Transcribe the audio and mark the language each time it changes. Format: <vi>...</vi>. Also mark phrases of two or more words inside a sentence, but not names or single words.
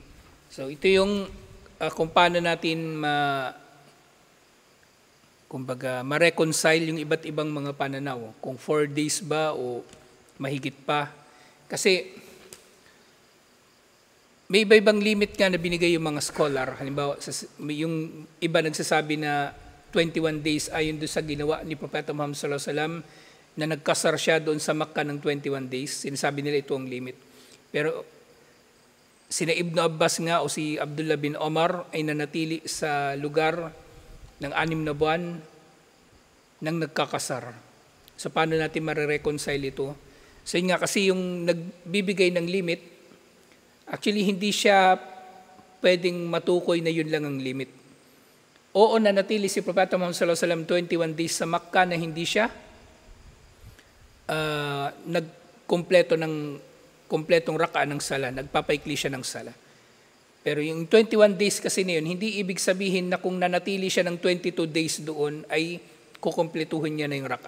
<tl>So ito yung kung paano natin ma-reconcile yung iba't ibang mga pananaw. Kung 4 days ba o mahigit pa. Kasi may iba-ibang limit nga na binigay yung mga scholar. Halimbawa, yung iba nagsasabi na 21 days ayon doon sa ginawa ni Propeta Muhammad</tl> <ar>صلى الله عليه وسلم</ar> <tl>na nagkasar siya doon sa Makkah ng 21 days. Sinasabi nila ito ang limit. Pero sina Ibn Abbas nga o si Abdullah bin Omar ay nanatili sa lugar ng 6 na buwan nang nagkakasar. So paano natin marireconcile ito? So yun nga, kasi yung nagbibigay ng limit, actually hindi siya pwedeng matukoy na yun lang ang limit. Oo, nanatili si Propeta Muhammad</tl> <ar>صلى الله عليه وسلم</ar> <tl>21 days sa Makkah na hindi siya kompletong raka ng sala, nagpapaikli siya ng sala. Pero yung 21 days kasi na yun, hindi ibig sabihin na kung nanatili siya ng 22 days doon ay kukumpletuhin niya na yung raka.</tl>